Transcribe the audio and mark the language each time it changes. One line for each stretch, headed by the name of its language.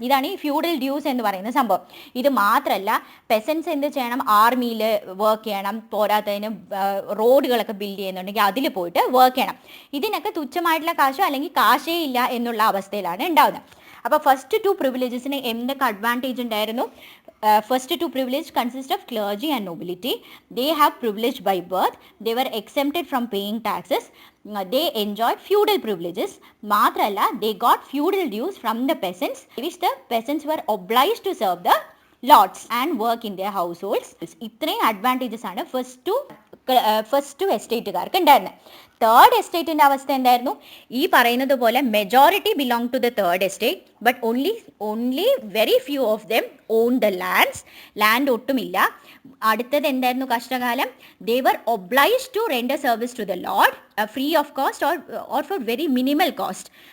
Malayalam: ഇതാണ് ഈ feudal dues എന്ന് പറയുന്ന സംഭവം. ഇത് മാത്രമല്ല, പെസൻസ് എന്ത് ചെയ്യണം? ആർമിയിൽ വർക്ക് ചെയ്യണം. പോരാത്തതിന് റോഡുകളൊക്കെ ബിൽഡ് ചെയ്യുന്നുണ്ടെങ്കിൽ അതിൽ പോയിട്ട് വർക്ക് ചെയ്യണം. ഇതിനൊക്കെ തുച്ഛമായിട്ടുള്ള കാശോ അല്ലെങ്കിൽ കാശേ ഇല്ല എന്നുള്ള അവസ്ഥയിലാണ് ഉണ്ടാവുന്നത്. അപ്പോൾ ഫസ്റ്റ് 2 പ്രിവിലേജസിന് എന്തൊക്കെ അഡ്വാൻറ്റേജ് ഉണ്ടായിരുന്നു?
English: First 2 privilege consist of clergy and nobility. They have privilege by birth. They were exempted from paying taxes. They enjoyed feudal privileges.
Malayalam: Matralla,
English: they got feudal dues from the peasants, which the peasants were obliged to serve the lords and work in their households.
Malayalam: ഇത്രയും advantages ആണ് first എസ്റ്റേറ്റുകാർക്ക് ഉണ്ടായിരുന്നത്. Third എസ്റ്റേറ്റിൻ്റെ അവസ്ഥ എന്തായിരുന്നു? ഈ പറയുന്നത് പോലെ
English: majority belong to the third estate, but only very few of them on the land
Malayalam: ഒട്ടുമില്ല. അടുത്തത് എന്തായിരുന്നു കഷ്ടകാലം?
English: They were obliged to render service to the lord free of cost or for very minimal cost.